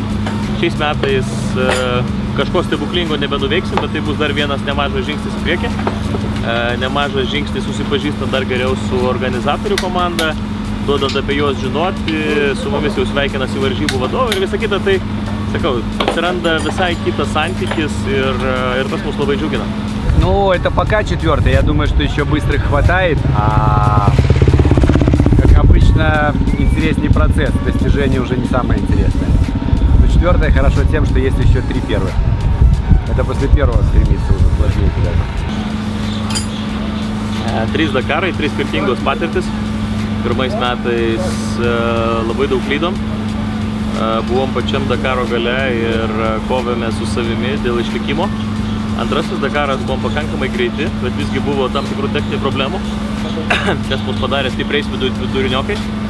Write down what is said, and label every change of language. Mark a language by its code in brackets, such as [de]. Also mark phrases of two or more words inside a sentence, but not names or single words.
[lt] Šiais metais kažko stebuklingo nebenuveiksim, bet tai bus dar vienas nemažas žingsnis į priekį. Nemažas žingsnis susipažįstant dar geriau su organizatorių komanda, duodant apie juos žinoti, su mumis jau sveikinasi varžybų vadovai ir visa kita. Tai, sakau, atsiranda visai kitas santykis ir tas mus labai džiugina. [ru] Ну, это пока 4-й, я думаю, что еще быстрых хватает, как обычно, интересней процесс, достижение уже не самое интересное. Но 4-й хорошо тем, что есть еще 3 первых. Это после первого стремиться уже сложнее куда-то. [lt] 3 Dakarai, 3 skirtingos patirtis. Pirmais metais labai daug klydom. Buvom pačiam Dakaro gale ir kovėme su savimi dėl išlikimo. Antrasis Dakaras buvom pakankamai greiti, bet visgi buvo tam tikrų techninių problemų, kas mus padarė stipriais viduriniokais.